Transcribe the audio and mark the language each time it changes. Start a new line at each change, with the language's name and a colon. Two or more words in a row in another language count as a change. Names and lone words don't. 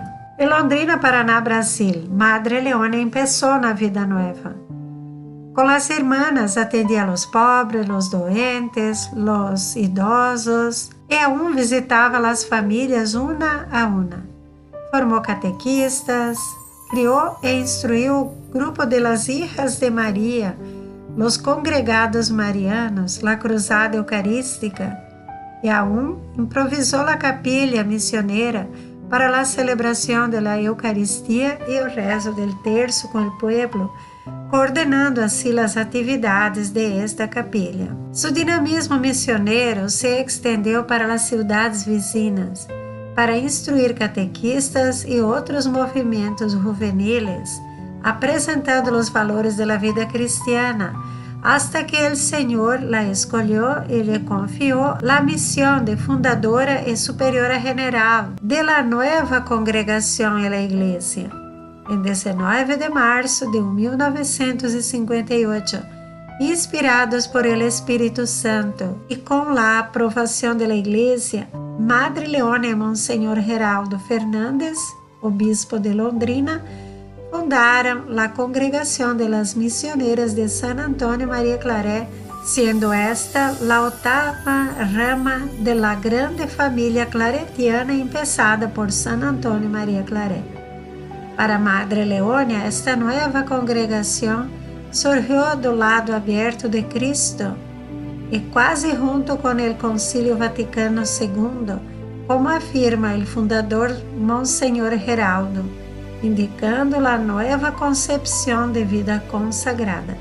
Portuguese: Em Londrina, Paraná, Brasil, Madre Leonia começou na vida nova. Com as irmãs atendia
Spanish: a los pobres,
Portuguese: los doentes, los idosos e aún visitava as famílias uma a uma. Formou catequistas, criou e instruiu o grupo de las Hijas de Maria, los congregados marianos, la Cruzada Eucarística, e aún improvisou a capilla missioneira para a celebração da Eucaristia e o
Spanish: rezo del
Portuguese: terço com o pueblo, coordenando assim as atividades
Spanish: de esta capilla. Su dinamismo
Portuguese: missioneiro se extendeu para as cidades vizinhas, para instruir catequistas e outros movimentos juveniles, apresentando os valores da vida cristiana, hasta que o Senhor la escolheu e lhe confiou a missão de fundadora e superiora general
Spanish: de la nueva
Portuguese: congregação
Spanish: en la Iglesia.
Portuguese: Em 19 de março de 1958, inspirados
Spanish: por el
Portuguese: Espírito Santo e com a aprovação da Igreja, Madre Leonia e Monsenhor Geraldo Fernandes, obispo de Londrina, fundaram a Congregação de las Misioneras de San Antônio Maria Claret, sendo esta a oitava
Spanish: rama de la
Portuguese: grande família claretiana empezada por San Antônio Maria Claret. Para Madre Leonia, esta nova congregação surgiu do lado aberto de Cristo e quase junto com o Concílio Vaticano II, como afirma o fundador Monsenhor Geraldo, indicando a nova concepção de vida consagrada.